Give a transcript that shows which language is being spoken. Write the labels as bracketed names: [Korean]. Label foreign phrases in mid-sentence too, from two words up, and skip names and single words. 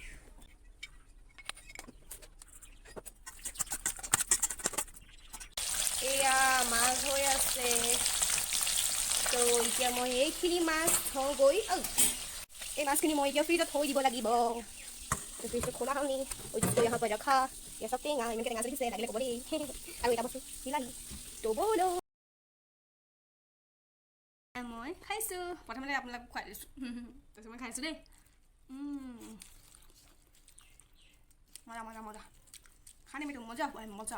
[Assamese] এয়া মাছ হৈ আছে। তো এতিয়া মই এইখিনি মাছ থওঁগৈ। এই মাছখিনি মই এতিয়া ফ্ৰিজত থৈ দিব লাগিব। তো ফ্ৰিজটো খোলা হ'লনি, [Hindi] यहाँ पर रखा। ये सब टेঙা, [Assamese] এনেকৈ টেঙা যদি দিছে লাগিলে ক'ব দেই। আৰু এটা বস্তু বিলাহী। তো ব'লো। মই খাইছোঁ, প্ৰথমতে আপোনালোকক খুৱাই দিছোঁ। তাৰপিছত মই খাইছোঁ দেই। মজা মজা মজা, খানিম এইটো, মজা মজা।